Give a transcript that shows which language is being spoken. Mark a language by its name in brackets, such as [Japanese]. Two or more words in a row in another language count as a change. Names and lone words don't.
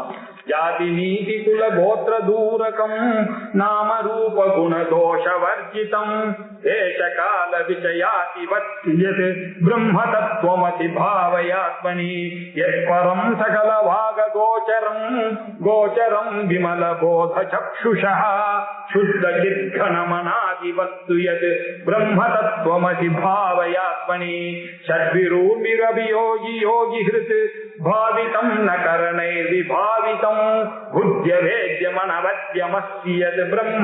[Sanskrit] जाति नीति कुल गोत्र दूरगं नाम रूप गुण दोष वर्जितं देश काल विषयादि वद्यत् ब्रह्म तत्त्वमसि भावयात्मनि यत्परम् सकल वाग गोचरं गोचरं विमल बोध चक्षुषः शुद्ध चिद्घनमनादि वस्तु यत् ब्रह्म तत्त्वमसि भावयात्मनि षड्विरूपिरभियोगि योगि हृत् भावितं न करणैर्विभावितं बुद्ध्य वेद्यमनवद्यमस्ति यत् ब्रह्म